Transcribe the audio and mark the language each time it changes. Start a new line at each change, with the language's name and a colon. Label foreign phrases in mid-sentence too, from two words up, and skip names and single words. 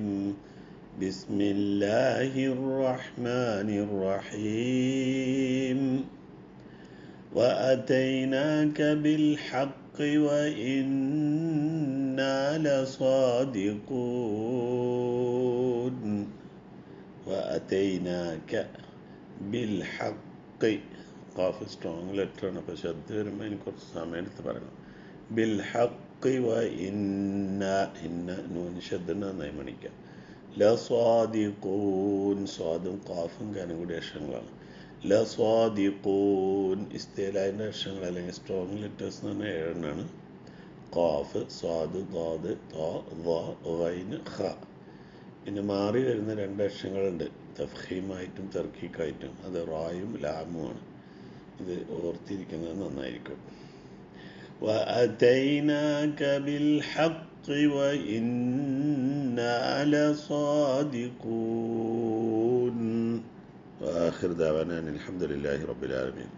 Arabic: بسم الله الرحمن الرحيم. وأتيناك بالحق وإنا لصادقون. وأتيناك بالحق.
Malayalam: ഖാഫ് സ്ട്രോങ് ലെറ്ററാണ്, അപ്പോൾ ശബ്ദം വരുമ്പോൾ എനിക്ക് കുറച്ച് സമയം എടുത്ത് പറയണം.
Arabic: بالحق وإنا
Malayalam: നൂന് ശബ്ദം നന്നായി മണിക്കുക. ലസ്വാദിഖൂൻ, സ്വാദും ഖാഫും കാനും കൂടി അക്ഷരങ്ങളാണ്. ലസ്വാദിഖൂൻ ഇസ്തിലാൻ്റെ അക്ഷരങ്ങൾ അല്ലെങ്കിൽ സ്ട്രോങ് ലെറ്റേഴ്സ് എന്ന് പറഞ്ഞാൽ 7 എണ്ണമാണ്. ഖാഫ്, സ്വാദ്, ളാദ്, താ, ള, ഗൈൻ, ഖ. പിന്നെ മാറി വരുന്ന 2 അക്ഷരങ്ങളുണ്ട്, തഫ്ഹീമായിട്ടും തർക്കീക്കായിട്ടും. അത് റായും ലാമുമാണ്. ഇത് ഓർത്തിരിക്കുന്നത് നന്നായിരിക്കും.
Arabic: وَأَتَيْنَاكَ بِالْحَقِّ وَإِنَّا لَصَادِقُونَ. وآخر دعوانا أن الحمد لله رب العالمين.